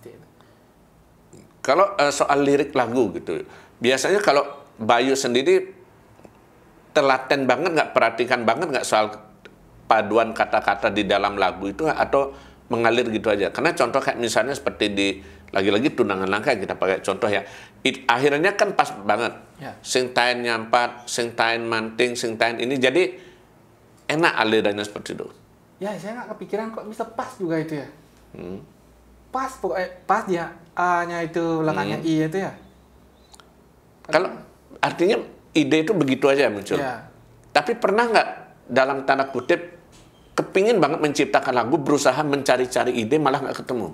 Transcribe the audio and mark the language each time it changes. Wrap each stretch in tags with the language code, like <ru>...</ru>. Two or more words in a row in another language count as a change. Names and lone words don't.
<id>Kalau soal lirik lagu gitu, biasanya kalau Bayu sendiri telaten banget nggak, perhatikan banget nggak soal paduan kata-kata di dalam lagu itu atau mengalir gitu aja? Karena contoh kayak misalnya seperti di lagi-lagi Tunangan Langka kita pakai contoh ya, akhirnya kan pas banget. Ya.</id> <ban>Sing tain nyampat, sing tain manting, sing tain ini</ban> <id>jadi enak alirannya seperti itu. Ya saya nggak kepikiran kok bisa pas juga itu ya. Pas pokoknya pas dia A-nya itu belakangnya I itu ya. Kalau artinya ide itu begitu aja muncul. Ya. Tapi pernah nggak dalam tanda kutip kepingin banget menciptakan lagu, berusaha mencari-cari ide malah nggak ketemu?</id>